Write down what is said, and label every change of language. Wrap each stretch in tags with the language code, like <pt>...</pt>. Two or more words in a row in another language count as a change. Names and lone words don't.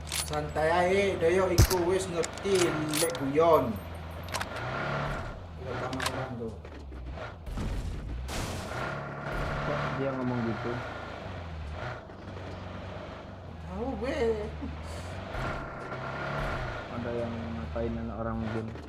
<jv>Santai aja, doyo iku wis ngerti lek guyon.</jv> <id>Udah sama orang tuh. Kok dia ngomong gitu? Tahu gue. Ada yang ngapain anak orang mungkin?</id>